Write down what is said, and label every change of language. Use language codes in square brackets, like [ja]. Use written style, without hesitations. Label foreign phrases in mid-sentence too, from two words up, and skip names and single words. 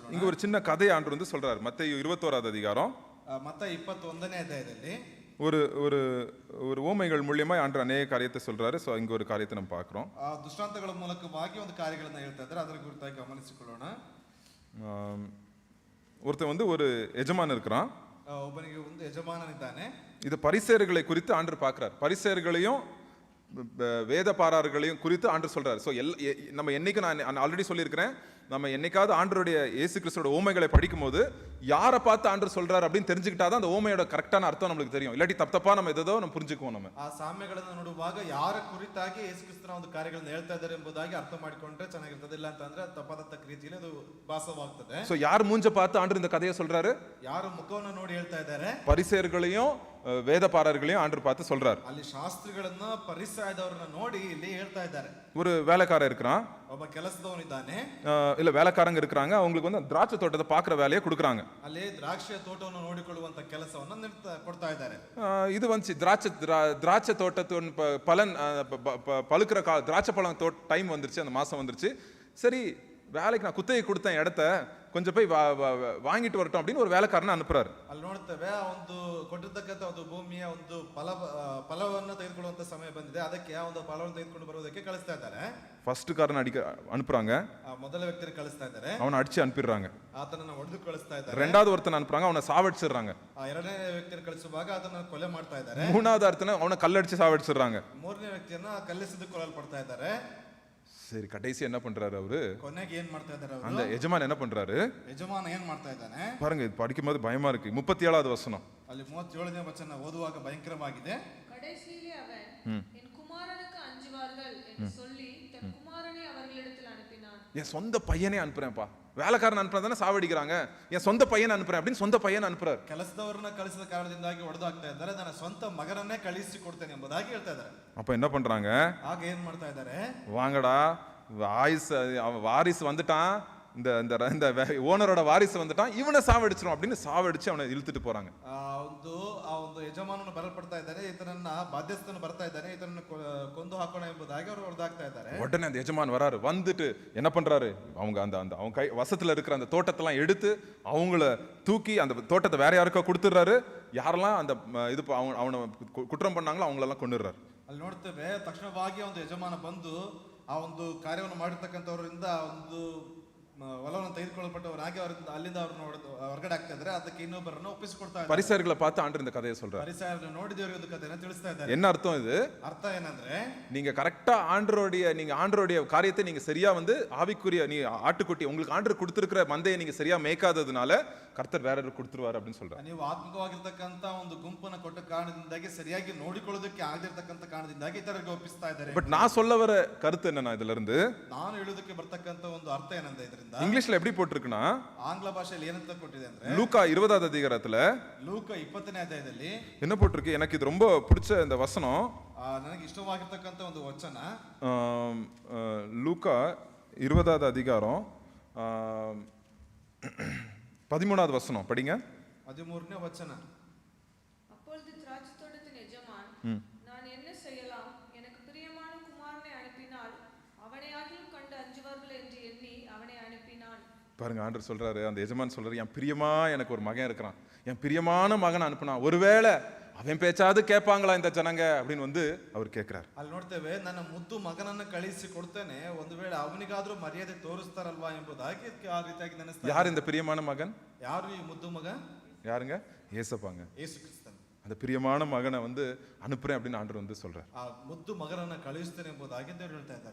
[ta] ஒரு சின்ன கதையை ஆண்டவர் வந்து சொல்றாரு. மத்தேயு 21வது அதிகாரம் [kn] மத்தேயு 21ನೇ ಅಧ್ಯಾಯದಲ್ಲಿ [ta] ஒரு ஒரு ஒரு ஓமைகள் மூலியமா ஆண்டவர் அநேக காரியத்தை சொல்றாரு. ஸோ இங்க ஒரு காரியத்தை நம்ம பார்க்குறோம். [kn] ದೃಷ್ಟಾಂತಗಳ ಮೂಲಕವಾಗಿ ಒಂದು ಕಾರ್ಯಗಳನ್ನು ಹೇಳ್ತಾ ಇದ್ದಾರೆ, ಅದರ ಕುರಿತಾಗಿ ಗಮನಿಸಿಕೊಳ್ಳೋಣ. [ta] ஒருத்தன் வந்து ஒரு எஜமான் இருக்கிறான். [kn] ಒಬ್ಬನಿಗೆ ಒಂದು ಯಜಮಾನನಿದ್ದಾನೆ. [ta] இது பரிசேயர்களை குறித்து ஆண்டவர் பார்க்கிறார். பரிசேயர்களையும் வேதபாரர்களையும் குறித்து ஆண்டவர் சொல்றாரு. ஸோ நம்ம என்னைக்கு நான் ஆல்ரெடி சொல்லியிருக்கிறேன், நம்ம என்னைக்காவது ஆண்டருடைய இயேசு கிறிஸ்துவோட ஓமைகளை படிக்கும் போது யாரை பார்த்து ஆண்டவர் சொல்றாரு அப்படின்னு தெரிஞ்சுக்கிட்டாதான் அந்த ஓமையோட கரெக்டான அர்த்தம் நம்மளுக்கு தெரியும். இல்லாட்டி தப்பா நம்ம எதோ நம்ம புரிஞ்சுக்குவோம். நம்ம [kn] ಆ ಸಾಮ್ಯಗಳನ್ನು ನೋಡುವಾಗ ಯಾರ ಕುರಿತಾಗಿ ಯೇಸು ಕ್ರಿಸ್ತನ ಒಂದು ಕಾರ್ಯಗಳನ್ನು ಹೇಳ್ತಾ ಇದ್ದಾರೆ ಎಂಬುದಾಗಿ ಅರ್ಥ ಮಾಡಿಕೊಂಡ್ರೆ ಚೆನ್ನಾಗಿರ್ತದೆ. ಇಲ್ಲ ಅಂತಂದ್ರೆ ತಪ್ಪಾದ ರೀತಿಯಲ್ಲಿ ಅದು ಭಾಸವಾಗ್ತದೆ. [ta] ஸோ யார் மூஞ்ச பார்த்து ஆண்டவர் இந்த கதையை சொல்றாரு? [kn] ಯಾರು ಮುಖವನ್ನು ನೋಡಿ ಹೇಳ್ತಾ ಇದ್ದಾರೆ? [ta] பரிசேயர்களையும் வேதபாரர்களையும் ஆண்டவர் பார்த்து சொல்றாரு. [kn] ಅಲ್ಲಿ ಶಾಸ್ತ್ರಿಗಳನ್ನ ಪರಿಸಯದವರನ್ನ ನೋಡಿ ಇಲ್ಲಿ ಹೇಳ್ತಾ ಇದ್ದಾರೆ. [ta] ஒரு வேலைக்காரன் இருக்கிறான், [kn] ಒಬ್ಬ ಕೆಲಸದವನಿದ್ದಾನೆ. [ta] இல்ல வேலைக்காரங்க இருக்கிறாங்க. அவங்களுக்கு வந்து திராட்சை தோட்டத்தை பார்க்குற வேலையை கொடுக்குறாங்க. [kn] ಅಲ್ಲಿ ದ್ರಾಕ್ಷಿಯ ತೋಟವನ್ನು ನೋಡಿಕೊಳ್ಳುವಂತ ಕೆಲಸವನ್ನ ಕೊಡ್ತಾ ಇದ್ದಾರೆ. [ta] இது வந்து திராட்சை தோட்டத்தின் பலன் பழுக்கிற திராட்சை பழம் டைம் வந்துருச்சு, அந்த மாசம் வந்துருச்சு. சரி, வேலைக்கு நான் குத்தகை கொடுத்தேன் இடத்த, கொஞ்சம் போய் வாங்கிட்டு வரட்டும் அப்படின்னு ஒரு வேலைக்காரனை அனுப்புறாரு. [kn] ಅಲ್ಲಿ ನೋಡ್ತೇವೆ ಒಂದು ಕೊಟ್ಟಿರ್ತಕ್ಕಂಥ ಒಂದು ಭೂಮಿಯ ಒಂದು ಫಲವನ್ನು ತೆಗೆದುಕೊಳ್ಳುವಂತ ಸಮಯ ಬಂದಿದೆ, ಅದಕ್ಕೆ ಆ ಒಂದು ಫಲವನ್ನು ತೆಗೆದುಕೊಂಡು ಬರುವುದಕ್ಕೆ ಕಳಿಸ್ತಾ ಇದ್ದಾರೆ. [ta] ಫಸ್ಟ್ ಕಾರನ அனுப்புறாங்க, [kn] ಮೊದಲ ವ್ಯಕ್ತಿಯನ್ನು ಕಳಿಸ್ತಾ ಇದ್ದಾರೆ, [ta] அவனை அடிச்சு அனுப்பிடுறாங்க. [kn] ಆತನನ್ನು ಹೊಡೆದು ಕಳಿಸ್ತಾ ಇದ್ದಾರೆ. [ta] ரெண்டாவது ஒருத்தனை அனுப்புறாங்க, அவனை சாவடிச்சிடுறாங்க. [kn] ಎರಡನೇ ವ್ಯಕ್ತಿಯನ್ನು ಕಳಿಸುವಾಗ ಅದನ್ನು ಕೊಲೆ ಮಾಡ್ತಾ ಇದ್ದಾರೆ. [ta] மூணாவது ஒருத்தனை அவனை கல்லடிச்சு சாவடிச்சிடுறாங்க. [kn] ಮೂರನೇ ವ್ಯಕ್ತಿಯನ್ನ ಕಲ್ಲಿಸಿದು ಕೊಲ್ಲಲ್ಪಡ್ತಾ ಇದ್ದಾರೆ. [ta] சரி, கடைசி என்ன பண்றாரு அவரு? [kn] ಕೊನೆಗೆ ಏನ್ ಮಾಡ್ತಾ ಇದ್ದಾರೆ ಅವರು? [ta] அந்த எஜமான் என்ன பண்றாரு? [kn] ಯಜಮಾನ ಏನ್ ಮಾಡ್ತಾ ಇದ್ದಾನೆ [ta] பாருங்க, இது படிக்கும்போது பயமா இருக்கு. 37வது வசனம். [kn] ಅಲ್ಲಿ 37ನೇ ವಚನ ಓದುವಾಗ ಭಯಂಕರವಾಗಿದೆ. [ta] கடைசியிலே அவன் என் குமாரனுக்கு அஞ்சுவார்கள் என்று சொல்லி தன் குமாரனை அவர்களிடத்தில் அனுப்பினான். என் சொந்த பையனே அனுப்புறேன்ப்பா, வேலைக்காரன் அனுப்புறதானே சாவடிக்கிறாங்க, என் சொந்த பையன் அனுப்புறேன் அப்படின்னு சொந்த பையன் அனுப்புறாரு. [kn] ಕೆಲಸದವರನ್ನ ಕಳಿಸಿದ ಕಾರಣದಿಂದಾಗಿ ಹೊಡೆದು ಹಾಕ್ತಾ ಇದ್ದಾರೆ, ನನ್ನ ಸ್ವಂತ ಮಗನನ್ನೇ ಕಳಿಸಿ ಕೊಡ್ತೇನೆ ಎಂಬುದಾಗಿ ಹೇಳ್ತಾ ಇದ್ದಾರೆ. [ta] அப்ப என்ன பண்றாங்க? [kn] ಆಗ ಏನ್ ಮಾಡ್ತಾ ಇದ್ದಾರೆ? [ta] வாங்கடா, வாரிசு வந்துட்டான், இந்த இந்த ஓனரோட வாரிசு வந்துட்டான், இவனை சாவடிச்சிரும் அப்படின்னு சாவடிச்சு அவனை இழுத்துட்டு போறாங்க. [kn] ಆ ಒಂದು ಯಜಮಾನನು ಬರಲ್ಪಡ್ತಾ ಇದ್ದಾರೆ, ಈತನನ್ನ ಬಾಧ್ಯಸ್ಥನು ಬರ್ತಾ ಇದ್ದಾನೆ, ಈತನನ್ನು ಕೊಂದು ಹಾಕೋಣ ಎಂಬುದಾಗಿ ಅವರು ಹೊಡೆದಾಕ್ತಾ ಇದ್ದಾರೆ. [ta] உடனே அந்த எஜமான் வராரு. வந்துட்டு என்ன பண்றாரு? அவங்க அந்த அவங்க கை வசத்துல இருக்கிற அந்த தோட்டத்தெல்லாம் எடுத்து அவங்கள தூக்கி அந்த தோட்டத்தை வேற யாருக்கோ கொடுத்துடுறாரு. யாரெல்லாம் அந்த இது அவனை குற்றம் பண்ணாங்களோ அவங்களெல்லாம் கொண்டுடுறாரு. [kn] ಅಲ್ಲಿ ನೋಡ್ತೇವೆ, ತಕ್ಷಣವಾಗಿ ಒಂದು ಯಜಮಾನ ಬಂದು ಆ ಒಂದು ಕಾರ್ಯವನ್ನು ಮಾಡಿರ್ತಕ್ಕಂಥವರಿಂದ ಒಂದು ಹೊಲವನ್ನು ತೆಗೆದುಕೊಳ್ಳಲ್ಪಟ್ಟವರಾಗಿ ಅಲ್ಲಿಂದ ಅವ್ರನ್ನ ಹೊರಗಡೆ ಆಗ್ತಾ ಇದ್ದಾರೆ, ಅದಕ್ಕೆ ಇನ್ನೊಬ್ಬರನ್ನ ಒಪ್ಪಿಸಿಕೊಡ್ತಾ ಇದ್ದಾರೆ. [ta] பரிசேயர்களை பார்த்து ஆண்டவர் இந்த கதையை சொல்றாரு. [kn] ಪರಿಸಯರನ್ನು ನೋಡಿ ದೇವರು ಒಂದು ಕಥೆಯನ್ನು ತಿಳಿಸ್ತಾ ಇದ್ದಾರೆ. [ta] என்ன அர்த்தம் இது? [kn] ಅರ್ಥ ಏನಂದ್ರೆ, [ta] நீங்க கரெக்டா ஆண்டருடைய காரியத்தை நீங்க சரியா வந்து ஆவிக்குரிய நீ ஆட்டுக்குட்டி உங்களுக்கு ஆண்டர் கொடுத்திருக்கிற மந்தையை நீங்க சரியா மேய்க்காததுனால கர்த்தர் வேற கொடுத்துருவாரு அப்படின்னு சொல்றாரு. [kn] ನೀವು ಆತ್ಮಿಕವಾಗಿರ್ತಕ್ಕಂಥ ಒಂದು ಗುಂಪನ್ನು ಕೊಟ್ಟ ಕಾರಣದಿಂದಾಗಿ ಸರಿಯಾಗಿ ನೋಡಿಕೊಳ್ಳೋದಕ್ಕೆ ಆಗದಿರ್ತಕ್ಕಂಥ ಕಾರಣದಿಂದಾಗಿ ಇತರರಿಗೆ ಒಪ್ಪಿಸ್ತಾ ಇದ್ದಾರೆ. [ta] பட் நான் சொல்ல வர கருத்து என்னன்னா, இதுல இருந்து [kn] ನಾನು ಹೇಳೋದಕ್ಕೆ ಬರ್ತಕ್ಕಂಥ ಒಂದು ಅರ್ಥ ಏನಂದ್ರೆ, ಇದರಿಂದ [ta] இங்கிலீஷ்ல எப்படி போட்டிருக்குன்னா, [kn] ಆಂಗ್ಲ ಭಾಷೆಯಲ್ಲಿ ಏನಂತ ಕೊಟ್ಟಿದೆ ಅಂದ್ರೆ, [ta] லூக்கா 20வது அதிகாரத்துல [kn] ಲೂಕ 20ನೇ ಅಧ್ಯಾಯದಲ್ಲಿ [ta] என்ன போட்டிருக்கு? எனக்கு இது ரொம்ப பிடிச்ச இந்த வசனம், [kn] ನನಗೆ ಇಷ್ಟವಾಗಿರ್ತಕ್ಕಂಥ ಒಂದು ವಚನ. [ta] லூக்கா 20வது அதிகாரம் 13வது வசனம் படிங்க. [kn] 13ನೇ ವಚನ. [ta] அப்பொழுது திராட்சை தோட்டத்தின் எஜமான், நான் என்ன செய்யலாம், எனக்கு பிரியமான குமாரனை அனுப்பினால் அவனை ஆகிலும் கண்டு அஞ்சுவார்கள் என்று எண்ணி அவனை அனுப்பினான். பாருங்க, ஆண்டவர் சொல்றாரு, அந்த எஜமான் சொல்றாரு, என் பிரியமா எனக்கு ஒரு மகன் இருக்கிறான், என் பிரியமான மகன் அனுப்புனான், ஒருவேளை அவன் பேச்சாவது கேட்பாங்களா இந்த ஜனங்க அப்படின்னு வந்து அவர் கேட்கிறார். [kn] ಅಲ್ಲಿ ನೋಡ್ತೇವೆ, ನನ್ನ ಮುದ್ದು ಮಗನನ್ನು ಕಳಿಸಿ ಕೊಡ್ತೇನೆ, ಒಂದು ವೇಳೆ ಅವನಿಗಾದ್ರೂ ಮರ್ಯಾದೆ ತೋರಿಸ್ತಾರಲ್ವಾ ಎಂಬುದಾಗಿ ಆ ರೀತಿಯಾಗಿ ನೆನೆಸ್ತಾರೆ. [ta] யார் இந்த பிரியமான மகன்? [kn] ಯಾರು ಈ ಮುದ್ದು ಮಗ? [ta] யாருங்க? ஏசப்பாங்க. [kn] ಯೇಸು ಕ್ರಿಸ್ತನು. [ta] அந்த பிரியமான மகனை வந்து அனுப்புறேன் அப்படின்னு ஆண்டவர் வந்து சொல்றார். [kn] ಆ ಮುದ್ದು ಮಗನನ್ನ ಕಳಿಸ್ತೇನೆ ಎಂಬುದಾಗಿ ದೇವರು ಹೇಳ್ತಾ ಇದ್ದಾರೆ.